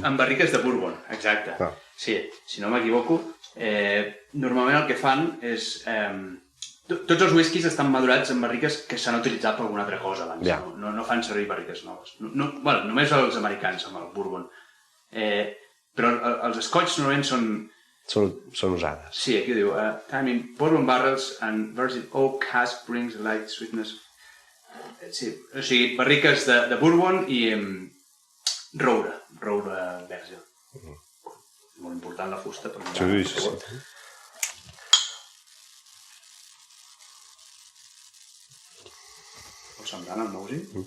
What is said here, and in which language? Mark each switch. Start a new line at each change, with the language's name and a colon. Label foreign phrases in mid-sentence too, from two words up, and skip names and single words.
Catalan: En barriques de Bourbon, exacte. Sí, si no m'equivoco, normalment el que fan és... Tots els whiskies estan madurats en barriques que s'han utilitzat per alguna altra cosa abans. No fan servir barriques noves. Bueno, només els americans amb el Bourbon. Però els scotch normalment són usades. Sí, aquí diu,
English: time in bourbon barrels and virgin oak cask brings a light sweetness.
Catalan: Sí, o sigui, barriques de bourbon i roure verge. Molt important la fusta. Sí. Molt semblant al Mousi.